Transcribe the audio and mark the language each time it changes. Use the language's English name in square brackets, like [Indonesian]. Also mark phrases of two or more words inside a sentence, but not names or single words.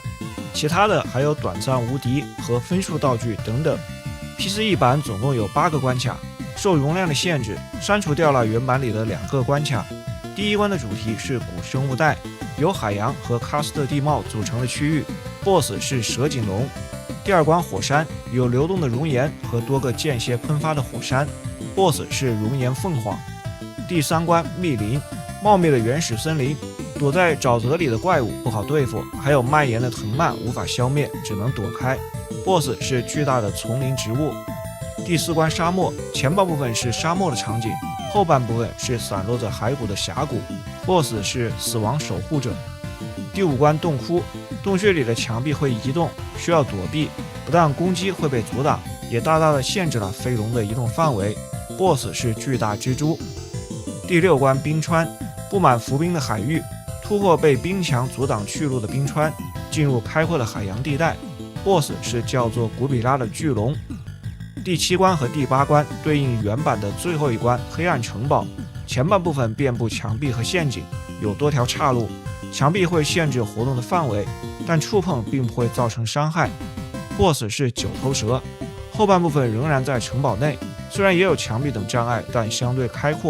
[Chinese] 其他的還有短暫無敵和分數道具等等。PCE 版總共有8個關卡，受容量的限制，刪除掉了原版裡的2個關卡。第一關的主題是古生物帶，由海洋和喀斯特地貌組成的區域 ，BOSS 是蛇頸龍。第二關火山，有流動的熔岩和多個間歇噴發的火山 ，BOSS 是熔岩鳳凰。第三關密林，茂密的原始森林，躲在沼澤裡的怪物不好對付，還有蔓延的藤蔓無法消滅，只能躲開。BOSS 是巨大的叢林植物。第四關沙漠，前半部分是沙漠的場景，後半部分是散落着骸骨的峽谷。BOSS 是死亡守護者。第五關洞窟，洞穴裡的牆壁會移動，需要躲避，不但攻擊會被阻擋，也大大的限制了飞龙的移動範圍。BOSS 是巨大蜘蛛。第六關冰川， 布滿伏兵的海域，突破被冰牆阻擋去路的冰川，進入開闊的海洋地帶。BOSS 是叫做古比拉的巨龍。第7關和第8關對應原版的最後一關黑暗城堡，前半部分遍布牆壁和陷阱，有多條岔路，牆壁會限制活動的範圍，但觸碰並不會造成傷害。BOSS 是九頭蛇，後半部分仍然在城堡內，雖然也有牆壁等障礙，但相對開闊。